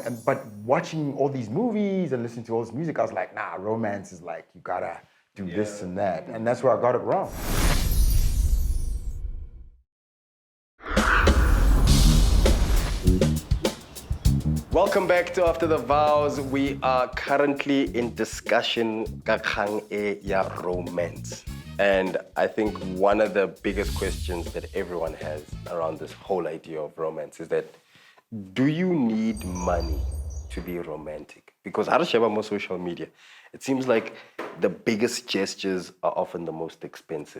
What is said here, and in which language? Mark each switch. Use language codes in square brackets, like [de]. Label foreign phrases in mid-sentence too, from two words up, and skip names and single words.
[en] But watching all these movies and listening to all this music, I was like, nah, romance is like, you gotta do this and that. And that's where I got it wrong. Welcome back to After the Vows. We are currently in discussion [tn] ka kgang e ya [en] romance. And I think one of the biggest questions that everyone has around this whole idea of romance is that, do you need money to be romantic? Because Harasheba more social media, it seems like the biggest gestures are often the most expensive.